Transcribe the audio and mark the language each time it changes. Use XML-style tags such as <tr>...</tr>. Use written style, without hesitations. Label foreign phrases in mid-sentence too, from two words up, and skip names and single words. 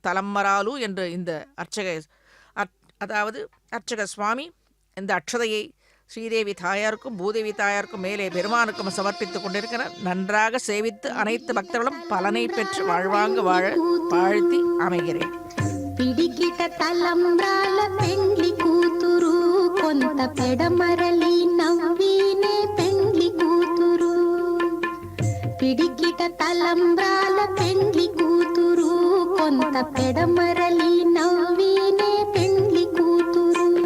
<ta>தலம்மராலு என்று இந்த அர்ச்சக சுவாமி இந்த அக்ஷதையை ஸ்ரீதேவி தாயாருக்கும் பூதேவி தாயாருக்கும் மேலே பெருமானுக்கும் சமர்ப்பித்துக் கொண்டிருக்கிறார். நன்றாக சேவித்து அனைத்து பக்தர்களும் பலனை பெற்று வாழ்வாங்க வாழ வாழ்த்தி அமைகிறேன்.</ta> <te>పిడికిట తలంబ్రాల పెండ్లి కూతురు కొంత పెడమరలి నవ్వినే పెండ్లి కూతురు పిడికిట తలంబ్రాల పెండ్లి కూతురు కొంత పెడమరలి నవ్వినే పెండ్లి కూతురు</te>